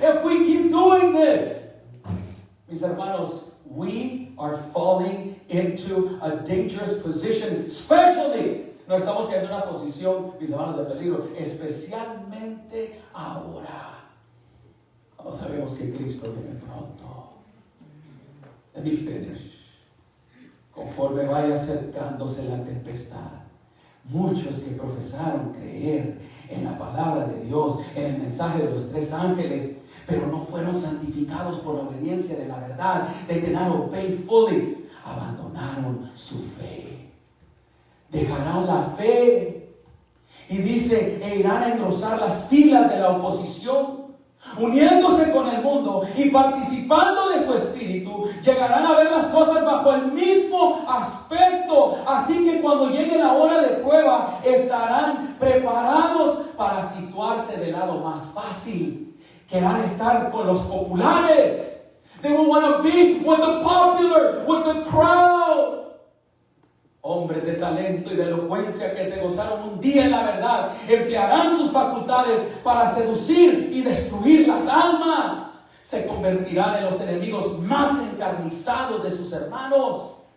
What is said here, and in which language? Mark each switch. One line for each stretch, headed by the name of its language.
English: If we keep doing this, mis hermanos, we are falling into a dangerous position, especially
Spanish: No estamos cayendo en una posición, mis hermanos, de peligro, especialmente ahora. No sabemos que Cristo viene pronto.
English: Let me finish.
Spanish: Conforme vaya acercándose la tempestad, muchos que profesaron creer en la palabra de Dios, en el mensaje de los 3 ángeles, pero no fueron santificados por la obediencia de la verdad,
English: they did not obey fully,
Spanish: abandonaron su fe. Dejarán la fe y dice, e irán a engrosar las filas de la oposición, uniéndose con el mundo y participando de su espíritu, llegarán a ver las cosas bajo el mismo aspecto. Así que cuando llegue la hora de prueba, estarán preparados para situarse del lado más fácil. Querrán estar con los populares.
English: They will want to be with the popular, with the crowd.
Spanish: Hombres de talento y de elocuencia que se gozaron un día en la verdad, emplearán sus facultades para seducir y destruir las almas. Se convertirán en los enemigos más encarnizados de sus hermanos.